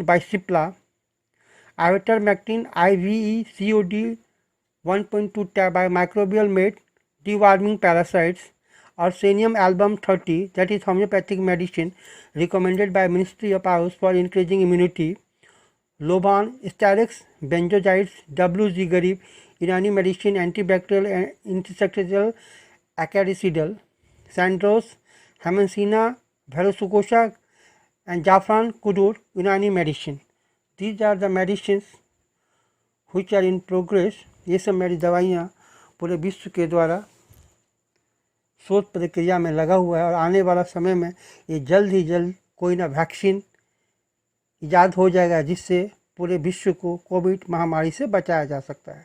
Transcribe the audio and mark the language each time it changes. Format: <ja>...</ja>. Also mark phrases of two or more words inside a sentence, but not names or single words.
<en>by Cipla, Ivermectin IVE COD 1.2 tab by Microbial Made Deworming Parasites, Arsenium album 30, that is homeopathic medicine recommended by Ministry of Health for increasing immunity, Loban, Starix, Benzoids, WZ Garib, Irani medicine, antibacterial and insecticidal, acaricidial, Sandros, Hemacina, Verrucosa, and Jafran Kudur, Irani medicine. These are the medicines which are in progress.</en> <hi>ये सब मेरी दवाइयाँ पूरे विश्व के द्वारा शोध प्रक्रिया में लगा हुआ है और आने वाला समय में ये जल्द ही जल्द कोई ना वैक्सीन ईजाद हो जाएगा जिससे पूरे विश्व को कोविड महामारी से बचाया जा सकता है।</hi>